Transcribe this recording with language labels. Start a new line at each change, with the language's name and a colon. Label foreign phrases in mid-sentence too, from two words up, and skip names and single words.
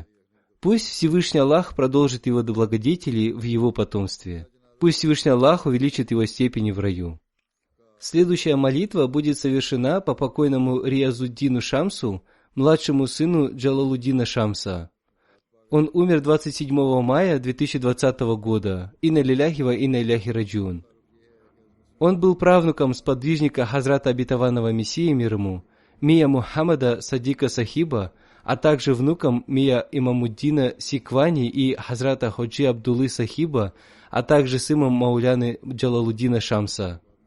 Russian: Пусть Всевышний Аллах продолжит его благодетели в его потомстве. Пусть Всевышний Аллах увеличит его степени в раю. Следующая молитва будет совершена по покойному Риязуддину Шамсу, младшему сыну Джалалуддина Шамса. Он умер 27 мая 2020 года.
Arabic: إنا لله وإنا إليه راجعون.
Russian: Он был правнуком сподвижника Хазрата Обетованного Мессии, мир ему, Мия Мухаммада Садика Сахиба, а также внуком Мия Имамуддина Сиквани и Хазрата Ходжи Абдуллы Сахиба, а также сыном Мауляны Джалалуддина Шамса.